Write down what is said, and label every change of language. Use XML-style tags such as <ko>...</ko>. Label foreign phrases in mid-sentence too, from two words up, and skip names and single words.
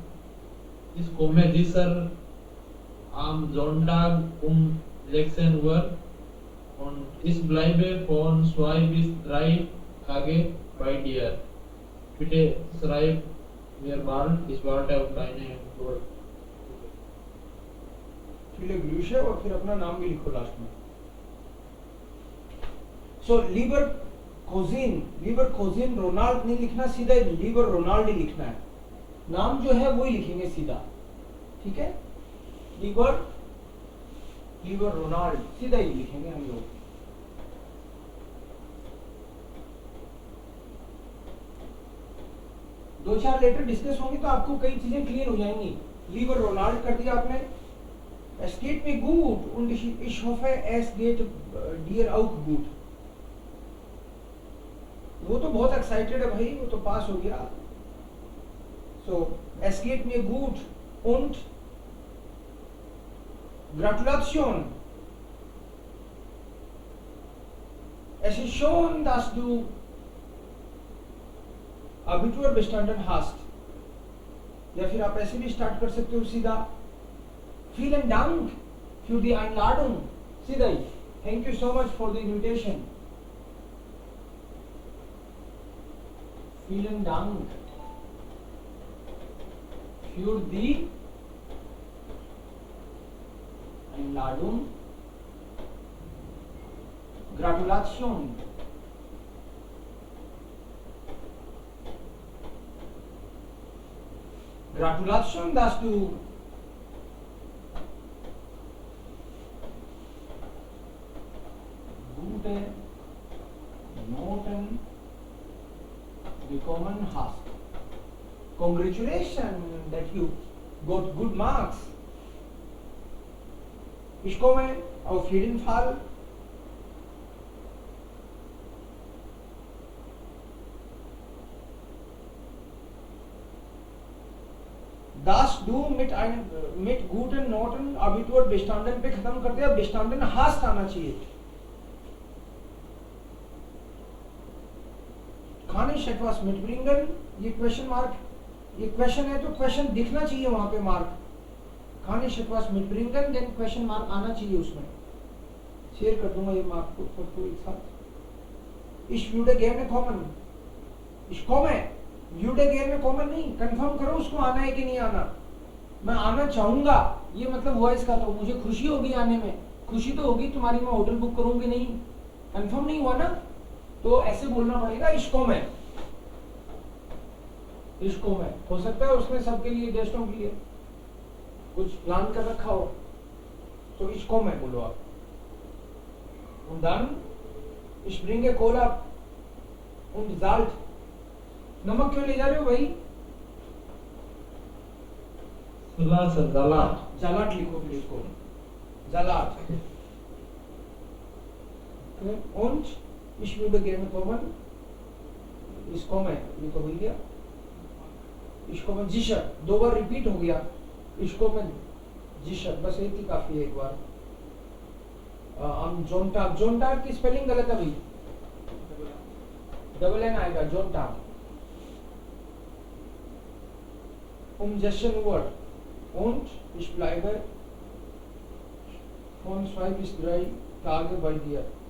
<de>Ich komme sicher am Sonntag um 16 Uhr und ich bleibe von 2 bis 3 Tage bei dir. Bitte schreib mir bald, ich warte auf deine Antwort. viele Grüße</de> <hi>और फिर अपना नाम भी लिखो लास्ट में. सो</hi> <de>lieber Cousin Ronald</de> <hi>नहीं लिखना, सीधा लीबर रोनाल्ड ही लिखना है. नाम जो है वही लिखेंगे सीधा, ठीक है. लीबर रोनाल्ड सीधा ही लिखेंगे हम लोग. दो चार लेटर डिस्कस होंगे तो आपको कई चीजें क्लियर हो जाएंगी. लीबर रोनाल्ड कर दिया आपने.</hi> <de>Es geht mir gut und ich hoffe, es geht dir auch gut.</de> <hi>वो तो बहुत एक्साइटेड है भाई, वो तो पास हो गया.</hi> <de>So, es geht mir gut und Gratulation. Es ist schön, dass du Abitur bestanden hast.</de> <hi>या फिर आप ऐसे भी स्टार्ट कर सकते हो सीधा.</hi> <de>Vielen Dank für die Einladung.</de> <hi>सीधा ही.</hi> <en>Thank you so much for the invitation.</en> <de>Vielen Dank für die Einladung. Gratulation. Gratulation, dass du gute Noten bekommen hast.</de> <en>Congratulations that you got good marks.</en> <de>Ich komme auf jeden Fall. Dass du mit guten Noten Abitur bestanden</de> <hi>पे खत्म कर दिया.</hi> <de>bestanden hast</de> <hi>आना चाहिए.</hi> <de>Kann ich etwas mitbringen?</de> <hi>ये</hi> <en>question mark,</en> <hi>ये क्वेश्चन है तो क्वेश्चन दिखना चाहिए वहां पे मार्क.</hi> <de>Kann ich etwas mitbringen?</de> <hi>देन</hi> <en>question mark</en> <hi>आना चाहिए उसमें. शेयर कर दूंगा ये मार्क को सबको एक साथ.</hi> <de>Ich würde gerne kommen. Ich komme. würde gerne kommen</de> <hi>नहीं, कंफर्म करो उसको आना है कि नहीं आना. मैं आना चाहूंगा, ये मतलब हुआ इसका. तो मुझे खुशी होगी आने में. खुशी तो होगी तुम्हारी, मैं होटल बुक करूंगी नहीं. कंफर्म नहीं हुआ ना, तो ऐसे बोलना पड़ेगा. इसको मैं हो सकता है उसमें सबके लिए, गेस्टों के लिए कुछ प्लान कर रखा हो, तो इसको मैं बोलो आप.</hi> <de>Und dann ich bringe Cola und Salz.</de> <hi>नमक क्यों ले जा रहे हो भाई? जलाट लिखो फिर इसको.</hi> <de>जलाट. Und ich würde gerne kommen. Ich komme,</de> <hi>ये तो हो गया.</hi> <de>Ich komme sicher.</de> <hi>2 बार रिपीट हो गया.</hi> <de>Ich komme sicher.</de> <hi>बस एक ही काफी है एक बार. जोनटाग की स्पेलिंग गलत है भाई.</hi> <en>double N</en> <hi>आएगा. जोनटाग.</hi> <de>Umsetzen und ich bleibe von 2 bis 3 Tage bei dir.</de>